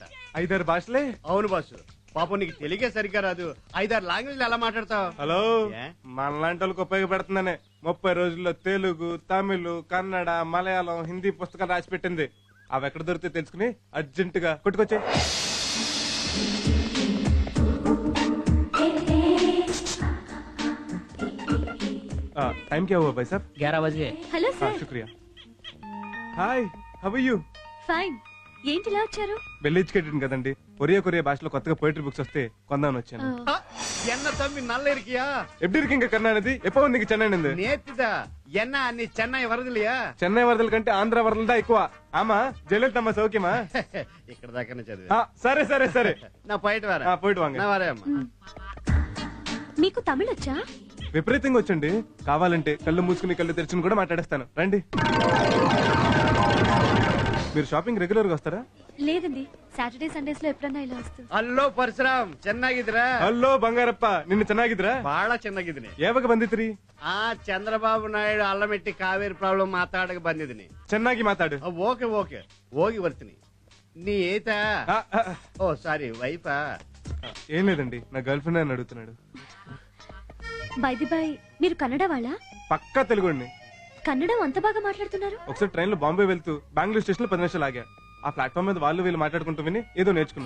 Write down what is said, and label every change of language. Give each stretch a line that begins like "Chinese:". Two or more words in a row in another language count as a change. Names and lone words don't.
Telugu: 5-6 భాషలే? అవును బాసు. పాపం నీకు తెలుగే సరిగ్గా రాదు, 5-6 లాంగ్వేజ్లు ఎలా మాట్లాడతావు? హలో, ఏ? మనలాంటి వాళ్ళకి ఉపయోగపడుతుందనే 30 రోజుల్లో తెలుగు, తమిళ్, కన్నడ, మలయాళం, హిందీ పుస్తకాలు రాసి పెట్టింది. అవి ఎక్కడ దొరికితే తెలుసుకుని అర్జెంట్ గా కొట్టుకొచ్చే.
Hindi: टाइम क्या हुआ भाई साहब? 11 बजे.
Telugu: హలో
Hindi: हाँ
Telugu: సార్.
Hindi: शुक्रिया. हाय,
English: how are you?
Telugu: ఫైన్. ఏంటిలా వచ్చారు? వెళ్ళి ఎడ్యుకేటెడ్ కదండి. కొరియా భాషలో కొత్తగా
English: poetry books
Telugu: వస్తే కొందామని వచ్చాను.
Tamil: என்ன தம்பி நல்லா இருக்கியா? எப்படி இருக்கீங்க கருணாநிதி? எப்போ வந்தீங்க சென்னை இருந்து? நேத்திதா என்ன அண்ணி சென்னை வரதலியா?
Telugu: చెన్నై వరదల కంటే ఆంధ్ర వరదలదా ఎక్కువ.
Tamil: ஆமா ஜெயலலிதம்மா சௌக்கியமா?
Telugu: ఇక్కడ దాకానే చదివా. సరే సరే సరే,
Tamil: நா போயிட்டு வாரா. போயிட்டு வாங்க. நா வாரே அம்மா.
Telugu: మీకు తమిళ్ వచ్చా? విపరీతంగా వచ్చండి. కావాలంటే కళ్ళు మూసుకుని కళ్ళు తెరుచుని కూడా మాట్లాడేస్తాను, రండి. మీరు
English: shopping regular
Telugu: గా వస్తారా? లేదండి,
English: Saturday Sundays
Telugu: లో ఎప్పుడన్నా ఇలా వస్తూ.
Kannada: ಅಲ್ಲೋ ಪರಶುರಾಮ್ ಚೆನ್ನಾಗಿದ್ರ? ಹಲೋ ಬಂಗಾರಪ್ಪ, ನಿನ್ನು ಚೆನ್ನಾಗಿದ್ರಾ? ಬಹಳ ಚೆನ್ನಾಗಿದ್ದೀನಿ. ಯಾವಾಗ ಬಂದಿದ್ರಿ? ಆ ಚಂದ್ರಬಾಬು ನಾಯ್ಡು ಅಲ್ಲಮೆಟ್ಟಿ ಕಾವೇರಿ ಪ್ರಾಬ್ಲಮ್ ಮಾತಾಡಕ್ ಬಂದಿದ್ದೀನಿ. ಚೆನ್ನಾಗಿ ಮಾತಾಡು. ಓಕೆ ಓಕೆ, ಹೋಗಿ ಬರ್ತೀನಿ.
Telugu: నీ ఏత? ఓ సారీ, వైఫా? ఏం లేదండి, నా
English: girl friend
Telugu: అని అడుగుతున్నాడు.
English: by the by,
Telugu: మీరు కన్నడ వాళ్ళా? పక్కా తెలుగుండి. కన్నడం అంత బాగా మాట్లాడుతున్నారు. ఒకసారి ట్రైన్ లో బాంబే వెళ్తూ బెంగళూరు స్టేషన్ లో 10 నిమిషాలు ఆగా. ఆ ప్లాట్ఫామ్ మీద వాళ్ళు వీళ్ళు మాట్లాడుకుంటూ విని ఏదో నేర్చుకున్నా.